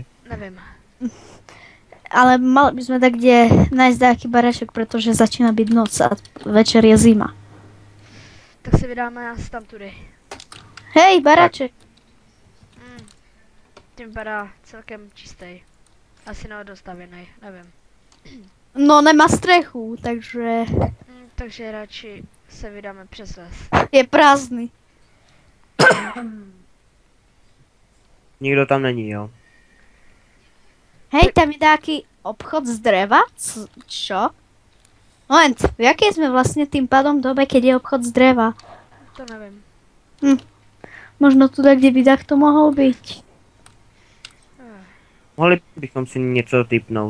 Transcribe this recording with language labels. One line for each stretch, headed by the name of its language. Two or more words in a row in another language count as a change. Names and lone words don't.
Czech: Nevím.
Slovak: Ale mali by sme tak kde nájsť nejaký bareček, pretože začína byť noc a večer je zima.
Czech: Tak si vydáme asi tam tudy.
Slovak: Hej, bareček.
Czech: Tím vypadá celkem čistý. Asi neodostavěný, nevím.
Slovak: No nemá strechu, takže
Czech: Takže radši se vydáme přes les.
Slovak: je prázdny.
Czech: Nikdo tam není, jo?
Slovak: Hej, tam je nejaký obchod z dreva? Čo? Moment, v jakej sme vlastne tým pádom dobe, keď je obchod z dreva?
Czech: To nevím.
Slovak: Možno tu kde by takto mohol byť.
Czech: Mohli bychom si něco typnout.